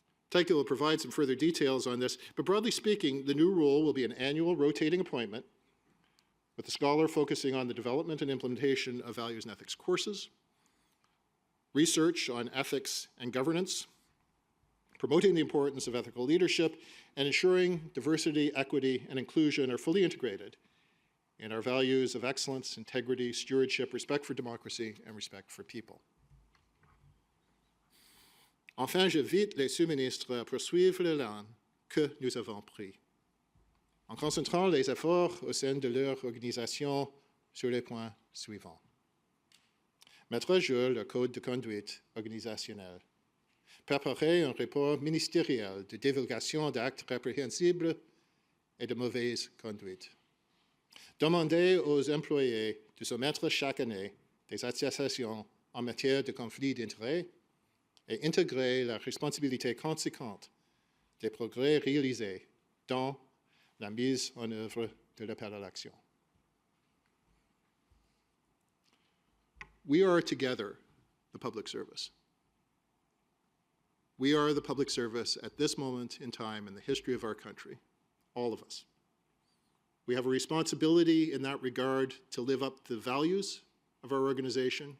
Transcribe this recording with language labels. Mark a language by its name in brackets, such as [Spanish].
[English] Taiki will provide some further details on this, but broadly speaking, the new role will be an annual rotating appointment with the scholar focusing on the development and implementation of values and ethics courses, research on ethics and governance, promoting the importance of ethical leadership, and ensuring diversity, equity, and inclusion are fully integrated in our values of excellence, integrity, stewardship, respect for democracy, and respect for people. [French] Enfin, j'invite les sous-ministres à poursuivre l'élan que nous avons pris, en concentrant les efforts au sein de leur organisation sur les points suivants. Mettre à jour le code de conduite organisationnelle, préparer un rapport ministériel de divulgation d'actes répréhensibles et de mauvaise conduite, demander aux employés de soumettre chaque année des attestations en matière de conflit d'intérêts et intégrer la responsabilité conséquente des progrès réalisés dans la mise en œuvre de l'appel à l'action. [English] We are together the public service. We are the public service at this moment in time in the history of our country, all of us. We have a responsibility in that regard to live up to the values of our organization.